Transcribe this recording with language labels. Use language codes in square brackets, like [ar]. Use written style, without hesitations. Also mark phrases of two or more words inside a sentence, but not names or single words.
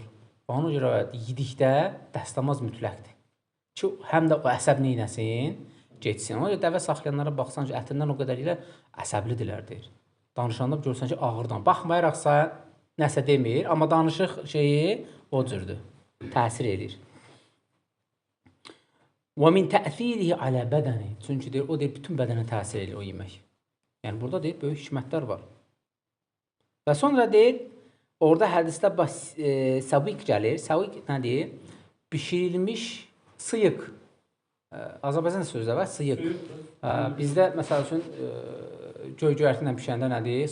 [az] Və ona görə yedikdə dəstəmaz mütləqdir. Ki, həm də o əsəb neynəsin, geçsin. Ona görə dəvə saxlayanlara baxsan ki, ətindən o qədər ilə əsəblidirlər, deyir. Danışanda görsən ki, ağırdan. Baxmayaraqsa, nəsə demir, amma danışıq şeyi o cürdür, təsir edir. [ar] وَمِنْ تَأْثِيرِهِ عَلَى بَدَنِ. [az] Çünki deyir, o deyir, bütün bədənə təsir edir o yemək. Yəni, burada deyir, böyük hikmətlər var. Və sonra deyir, orada hədisdə savik gəlir. Savik nədir? Bişirilmiş sıyıq. Azərbaycan sözdə var, sıyıq. Bizdə, məsəl üçün, göy-göyərti ilə pişəndə nədir?